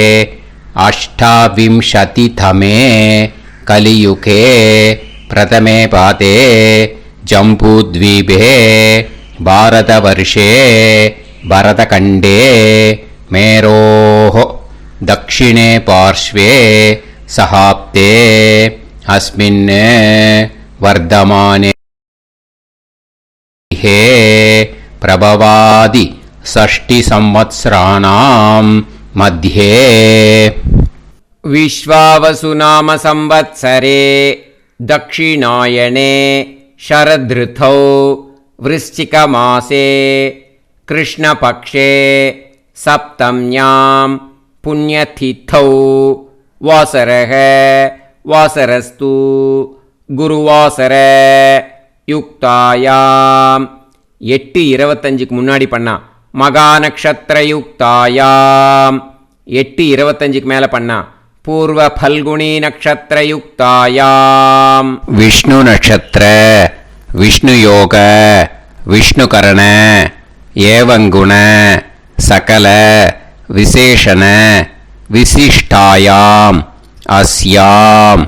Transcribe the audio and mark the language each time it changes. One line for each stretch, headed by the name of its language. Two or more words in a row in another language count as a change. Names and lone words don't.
Sanskrit: अष्टाविंशतितमे कलियुगे प्रथमे पादे जम्बूद्वीपे भारतवर्षे भरतखण्डे मेरोः दक्षिणे पार्श्वे शकाब्दे अस्मिन् वर्तमाने हे प्रभवादि षष्टि संवत्सराणां मध्ये. विश्वावसु नाम संवत्सरे दक्षिणायने शरदृतौ वृश्चिकमासे कृष्णपक्षे सप्तम्यां पुण्यतिथौ वासरः वासरस्तु गुरुवासर युक्तायां 8:25
Tamil: முன்னாடி பண்ணா
Sanskrit: मघा नक्षत्रयुक्तायाम्. 8:25
Tamil: மேல பண்ணா
Sanskrit: पूर्व फल्गुनी नक्षत्रयुक्तायाम्. विष्णु नक्षत्र विष्णु योग विष्णु करण एवंगुण सकल विशेषण विशिष्टायाम् अस्याम्